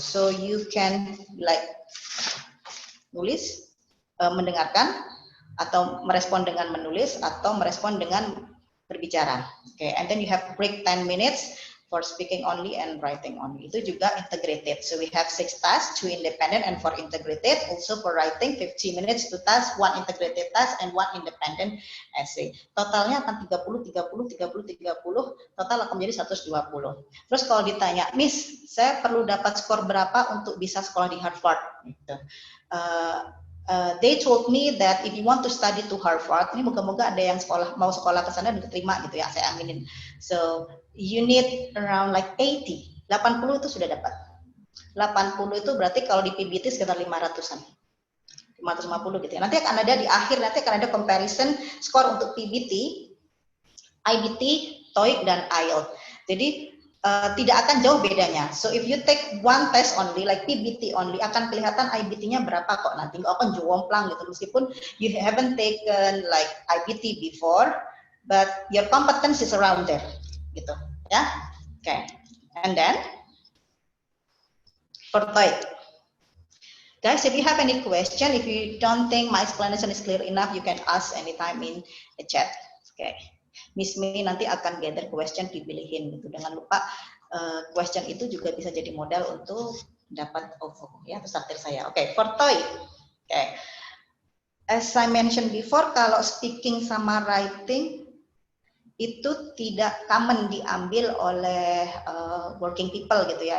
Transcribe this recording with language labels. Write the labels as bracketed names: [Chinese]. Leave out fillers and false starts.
[English] So you can like [Indonesian] nulis, mendengarkan, atau merespon dengan menulis, atau merespon dengan berbicara. [English] Okay, and then you have break 10 minutes for speaking only and writing only. [Indonesian] Itu juga [English] integrated. So we have 6 tasks, 2 independent and 4 integrated. Also for writing 50 minutes, 2 tasks, 1 integrated task and 1 independent essay. [Indonesian] Totalnya akan 30, 30, 30, 30. Total akan menjadi 120. Terus kalau ditanya, Miss, saya perlu dapat skor berapa untuk bisa sekolah di Harvard? Gitu. [English] They told me that if you want to study to Harvard, [Indonesian] ini moga-moga ada yang mau sekolah ke sana dan diterima gitu ya, saya aminin. [English] So you need around like 80 [Indonesian] itu sudah dapat. 80 itu berarti kalau di PBT sekitar 500-an. 550 gitu ya. Nanti akan ada di akhir, nanti akan ada comparison skor untuk PBT, IBT, TOEIC dan IELTS. Jadi tidak akan jauh bedanya. [English] So if you take one test only, like PBT only, [Indonesian] akan kelihatan IBT-nya berapa kok nanti. Nggak akan jomplang gitu, meskipun [English] you haven't taken like IBT before, but your competence is around there, [Indonesian] gitu, ya. [English] Okay. And then for TOEIC, guys, if you have any question, if you don't think my explanation is clear enough, you can ask anytime in the chat. [Indonesian] Okay. Miss May nanti akan [English] gather question, [Indonesian] dipilihin gitu. Jangan lupa question itu juga bisa jadi modal untuk dapat OVO ya, peserta saya. Oke, [English] for TOEIC. [Indonesian] Oke. [English] As I mentioned before, [Indonesian] kalau speaking sama writing itu tidak common diambil oleh working people gitu ya.